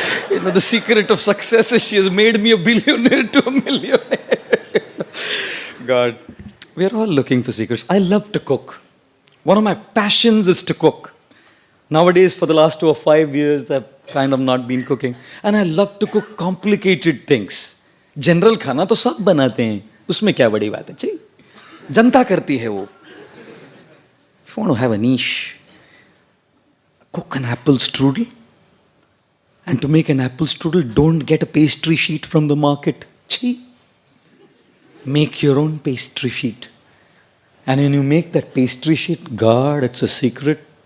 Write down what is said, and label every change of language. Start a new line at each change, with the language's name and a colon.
English: You know, the secret of success is she has made me a billionaire to a millionaire. God, we are all looking for secrets. I love to cook. One of my passions is to cook. Nowadays, for the last 4 or 5 years, I've kind of not been cooking. And I love to cook complicated things.
Hindi: General खाना तो सब बनाते हैं. उसमें क्या बड़ी बात है? चाहिए. जनता करती है वो.
English: If you want to have a niche, cook an apple strudel. And to make an apple strudel, don't get a pastry sheet from the market. Chhi. Make your own pastry sheet. And when you make that pastry sheet, God, it's a secret.